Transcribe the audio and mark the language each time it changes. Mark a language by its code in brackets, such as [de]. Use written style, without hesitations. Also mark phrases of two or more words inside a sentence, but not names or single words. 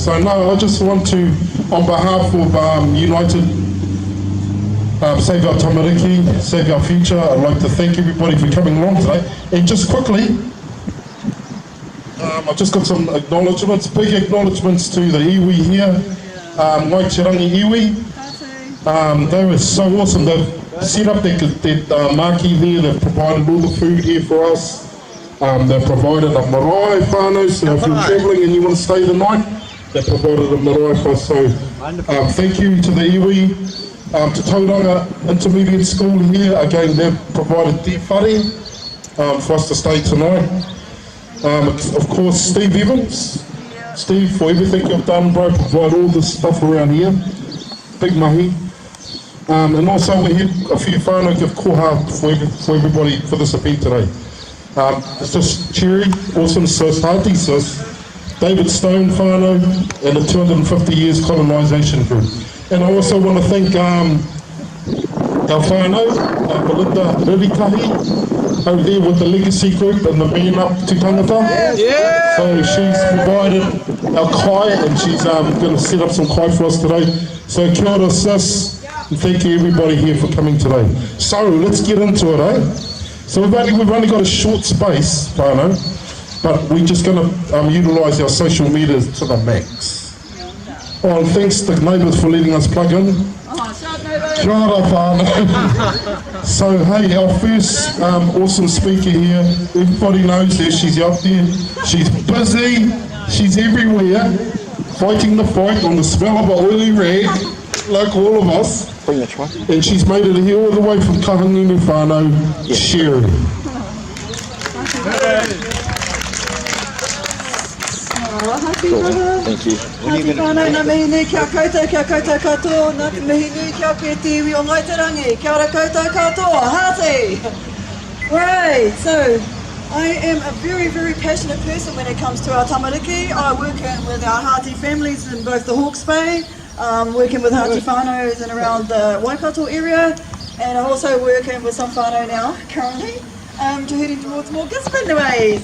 [en] So no, I just want to, on behalf of United Save Our Tamariki, Save Our Future, I'd like to thank everybody for coming along today. And just quickly, I've just got some acknowledgements, big acknowledgements to the iwi here, Waichirangi iwi. They were so awesome. They've set up that marquee there, they've provided all the food here for us. They've provided a [mi] marae whānau, [en] so if you're travelling and you want to stay the night, they've provided a marae for us. So thank you to the iwi, to Tauranga Intermediate School here. Again, they've provided [mi] te whare [en] for us to stay tonight. Of course, Steve Evans. Steve, for everything you've done, bro, provide all this stuff around here. Big mahi. And also we had a few whānau give koha for everybody for this event today. It's just Cherrie, awesome sis, Hearty sis, David Stone whānau, and the 250 years colonisation group. And I also want to thank our whānau, Belinda Ririkahi, over there with the Legacy Group and the Man Up to Tangata. Yeah. So she's provided our kai, and she's going to set up some kai for us today. So [mi] kia ora [en] sis, and thank you everybody here for coming today. So let's get into it, eh? So we've only got a short space, whānau, but we're just going to utilise our social media to the max. Oh, and thanks to neighbours for letting us plug in. [mi] Kia ora whānau. [en] So hey, our first awesome speaker here, everybody knows that she's out there, she's busy, she's everywhere, fighting the fight on the smell of an oily rag, like all of us. And she's made it here all the way from Kahangunu whānau, Cherrie. Thank you. [mi] Nā mihi nui kia koutou katoa, nā mihi nui kia koe te iwi o Ngaitarangi. Kia ora koutou katoa, Hearty! [en] Right, so I am a very, very passionate person when it comes to our tamariki. I work with our Hearty families in both the Hawke's Bay, working with Hearty whānau in around the Waikato area, and I'm also working with some whānau now currently to heading towards more Gisborne ways.